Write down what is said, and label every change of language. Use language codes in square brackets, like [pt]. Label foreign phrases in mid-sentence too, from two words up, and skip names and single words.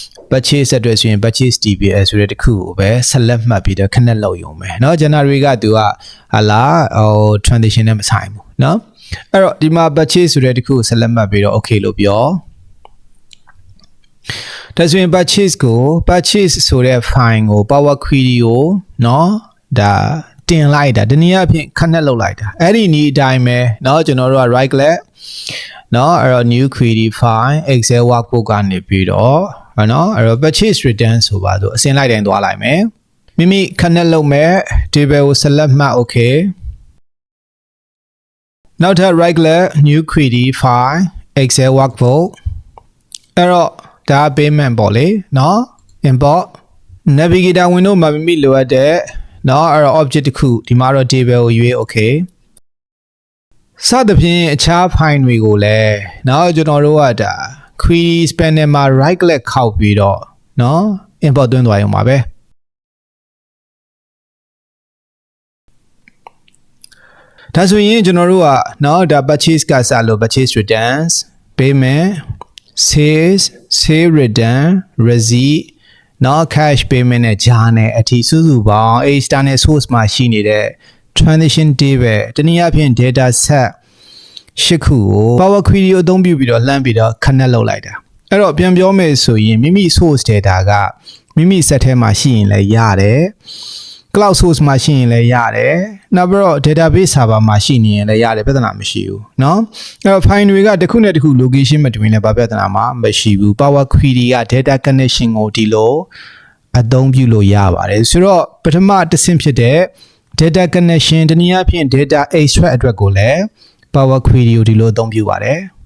[my] purchase အတွက်ဆိုရင် [en] purchase TPS [my] ဆိုတဲ့တစ်ခုကိုပဲဆက်လက်မှတ်ပြီးတော့ခဏလောက်ရုံပဲเนาะ January ကသူကဟာလာtransition နဲ့မဆိုင်ဘူးเนาะအဲ့တော့ဒီမှာ purchase ဆိုတဲ့တစ်ခုကိုဆက်လက်မှတ်ပြီးတော့ okay လို့ပြော ဒါဆိုရင် purchase ဆိုတဲ့ file ကို Power Query ကိုเนาะဒါတင်လိုက်တာဒီနည်းအားဖြင့်ခဏလောက်လိုက်တာအဲ့ဒီနည်းအတိုင်းပဲเนาะကျွန်တော်တို့က [en] right click [my] เนาะအဲ့တော့ [en] new query file excel workbook [my] ကနေပြီးတော့เนาะအဲ့တော့ [en] purchase return [my] ဆိုပါတော့အစင်လိုက်တိုင်းသွားလိုက်မယ်မိမိခဏလောက်မဲ့ table ကို select မှတ် okay နောက်ထပ် [en] right click new query file excel workbook [my] အဲ့တော့ဒါ payment ပေါ့လေเนาะ [en] import navigator window [my] မှာမိမိလိုအပ်တဲ့เนาะအဲ့တော့ object တစ်ခုဒီမှာတော့ table ကိုရွေး okay စသဖြင့်အခြား file တွေကိုလည်းเนาะကျွန်တော်တို့ကဒါ [en] query panel [my] မှာ [en] right click [my] ခောက်ပြီးတော့เนาะ import သွင်းသွားရုံပါပဲ ဒါဆိုရင်ကျွန်တော်တို့ကเนาะဒါ purchase ကစလို့ [en] purchase returns payment sales sale return receipt [my] နော် [en] cash payment [my] နဲ့ဂျာနဲ့အထိစုစုပေါင်း [en] external source [my] မှာရှိနေတဲ့ [en] transaction table [my] တနည်းအားဖြင့် [en] data set [my] 8ခုကို Power Query ကိုအသုံးပြုပြီးတော့လှမ်းပြီးတော့ connect လုပ်လိုက်တာအဲ့တော့ပြန်ပြောမယ်ဆိုရင်မိမိ [en] source data [my] ကမိမိ set ထဲမှာရှိရင်လည်းရတယ် [en] cloud source [my] မှာရှိရင်လည်းရတယ်နောက်ပြီးတော့ [en] database server [my] မှာရှိနေရင်လည်းရတယ်ပြဿနာမရှိဘူးเนาะအဲ့တော့ file တွေကတစ်ခုနဲ့တစ်ခု location မတူရင်လည်းဘာပြဿနာမှမရှိဘူး Power Query က [en] data connection [my] ကိုဒီလိုအသုံးပြုလို့ရပါတယ်ဆိုတော့ပထမတစ်ဆင့်ဖြစ်တဲ့ [en] data connection [my] တနည်းအားဖြင့် [en] data extract [my] အတွက်ကိုလည်း Power Query ကိုဒီလိုအသုံးပြုပါတယ်